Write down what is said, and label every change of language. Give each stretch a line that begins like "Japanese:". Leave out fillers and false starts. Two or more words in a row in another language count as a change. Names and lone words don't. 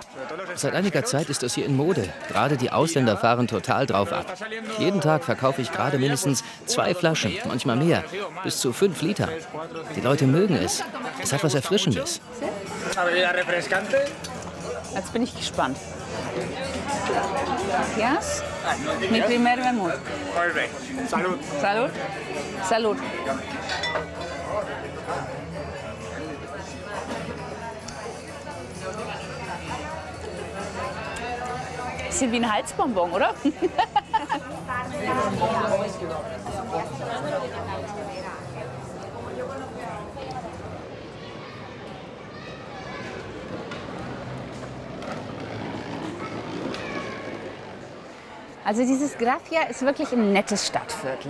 German: Seit einiger Zeit ist das hier in Mode. Gerade die Ausländer fahren total drauf ab. Jeden Tag verkaufe ich gerade mindestens 2 Flaschen, manchmal mehr, bis zu 5 Liter. Die Leute mögen es. Es hat was Erfrischendes. Jetzt bin ich gespannt. Yes?
Spanish: Mi primer vermut. Salud. Salud. Salud.
German: Bisschen wie ein Halsbonbon, oder? Also dieses Gracia ist wirklich ein nettes Stadtviertel.